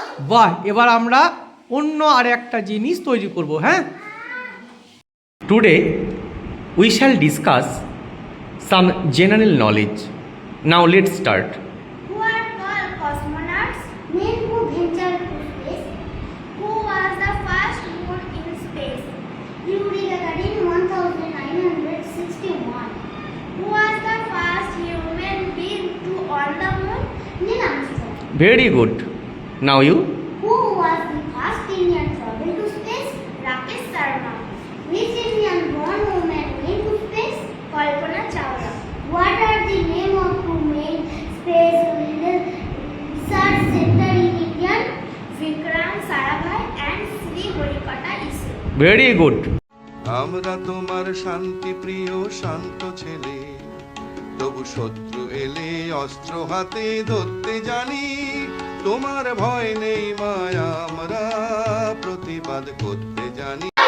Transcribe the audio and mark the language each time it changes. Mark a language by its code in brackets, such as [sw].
[bn] বাহ, এবার আমরা অন্য আর একটা জিনিস তৈরি করব। [en] হ্যাঁ, today we shall discuss some general knowledge. Now let's start. Who are called cosmonauts? Men who venture to space. Who was the first moon in space? Yuri Gagarin 1961. Who was the first human being to on the moon? Neil Armstrong. Very good. Now you. Who was the first Indian travel to space? Rakesh Sharma. Which Indian born woman went to space? Kalpana Chawla. What are the name of two main space research center in India? Vikram Sarabhai and Sri Harikata ISRO. Very good. [bn] আমরা তোমার শান্তি প্রিয় শান্ত ছেলে, তবু শত্রু এলে অস্ত্র হাতে ধরতে জানি। তোমার ভয় নেই মায়া, আমরা প্রতিবাদ করতে জানি।